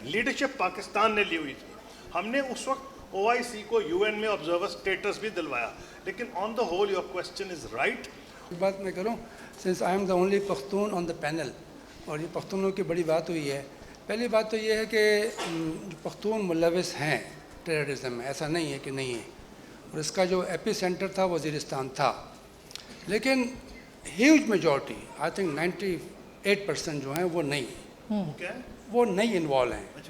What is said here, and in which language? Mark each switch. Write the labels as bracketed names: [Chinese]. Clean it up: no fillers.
[Urdu] Leadership Pakistan نے لی ہوئی تھی. ہم نے اس وقت OIC کو UN میں آبزرور اسٹیٹس بھی دلوایا. [English] لیکن on the whole your question is right. [Urdu] بات میں کروں, [English] since I am the only Pakhtun on the panel, [Urdu] اور یہ پختونوں کی بڑی بات ہوئی ہے. پہلی بات تو یہ ہے کہ جو پختون ملوث ہیں ٹیررزم میں, ایسا نہیں ہے کہ نہیں ہے, اور اس کا جو ایپی سینٹر تھا وزیرستان تھا. لیکن ہیوج میجورٹی, [English] I think [Urdu] 98% جو ہیں وہ نہیں ہیں, وہ نہیں انوالو ہیں.